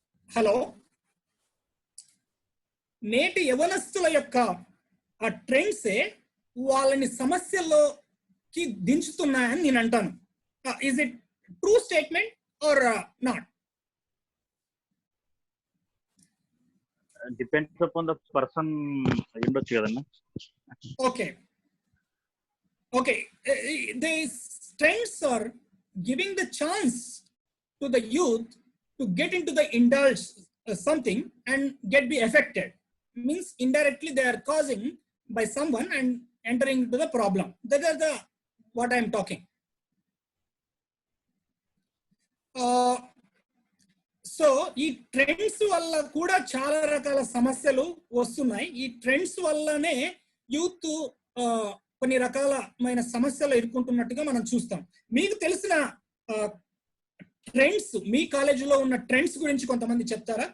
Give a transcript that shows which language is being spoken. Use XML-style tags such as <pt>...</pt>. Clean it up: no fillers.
<te>Hello, నేటి యవనస్తుల యొక్క ఆ ట్రెండ్సే వాళ్ళని సమస్యల్లోకి దించుతున్నాయని నేను అంటాను.</te> <en>Is it true statement or not? Depends upon the person</en> <te>ఉండొచ్చు కదన్నా.</te> <en>Okay. These trends are giving the chance to the youth to get into the indulge something and be affected. Means indirectly they are causing by someone and entering into the problem. That is what I am talking.</en> <te>So ఈ trends వల్ల కూడా చాలా రకాల సమస్యలు వస్తున్నాయి. ఈ trends వల్లనే youth కొన్ని రకాలమైన సమస్యలు ఎదుర్కొంటున్నట్టుగా మనం చూస్తాం. మీకు తెలిసిన ట్రెండ్స్, మీ కాలేజీలో ఉన్న ట్రెండ్స్ గురించి కొంతమంది చెప్తారా?</te>